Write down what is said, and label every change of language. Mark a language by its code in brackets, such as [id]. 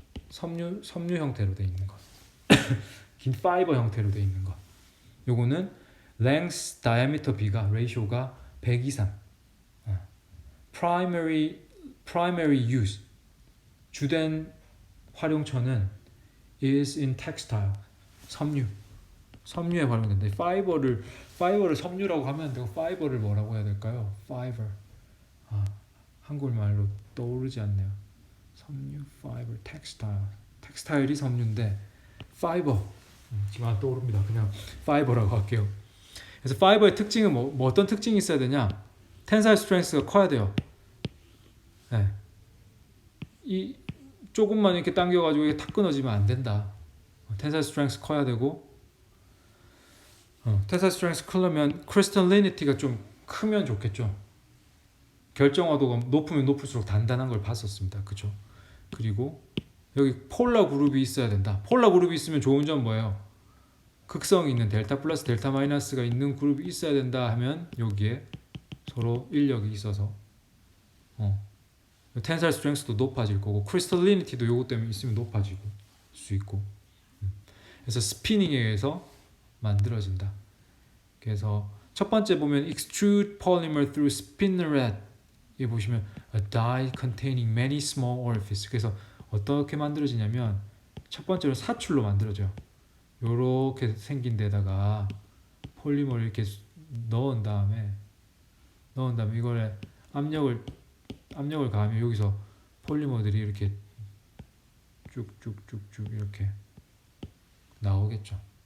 [ko] 섬유 형태로 돼 있는 것 긴 파이버 형태로 돼 있는 것 요거는 length diameter B가 레이쇼가 100 이상 [en] primary use [ko] 주된 활용처는 [en] is in textile. [ko] 섬유에 활용된다. 파이버를 섬유라고 하면 안 되고 파이버를 뭐라고 해야 될까요? [en] fiber. [ko] 한국말로 떠오르지 않네요. [en] 섬유, fiber, textile. [ko] 텍스타일이 섬유인데 파이버 지금 안 떠오릅니다. 그냥 파이버라고 할게요. 그래서 파이버의 특징은 뭐 어떤 특징이 있어야 되냐? 텐사일 스트렝스가 커야 돼요. 네. 이 조금만 이렇게 당겨가지고 이게 탁 끊어지면 안 된다. 텐사일 스트렝스 커야 되고, 텐사일 스트렝스 크려면 크리스탈리니티가 좀 크면 좋겠죠. 결정화도가 높으면 높을수록 단단한 걸 봤었습니다. 그죠? 그리고 여기 폴라 그룹이 있어야 된다. 폴라 그룹이 있으면 좋은 점 뭐예요? 극성이 있는 델타 플러스 델타 마이너스가 있는 그룹이 있어야 된다 하면 여기에 서로 인력이 있어서 텐사일 스트렝스도 높아질 거고 크리스탈리니티도 요거 때문에 있으면 높아지고 수 있고 그래서 스피닝에 의해서 만들어진다. 그래서 첫 번째 보면 [en] extrude polymer through spinneret [ko] 이 보시면 [en] a die containing many small orifices. [ko] 그래서 어떻게 만들어지냐면 첫 번째로 사출로 만들어져요. 요렇게 생긴 데다가 폴리머를 이렇게 넣은 다음에 이걸 압력을 가하면 여기서 폴리머들이 이렇게 쭉쭉쭉쭉 이렇게 나오겠죠.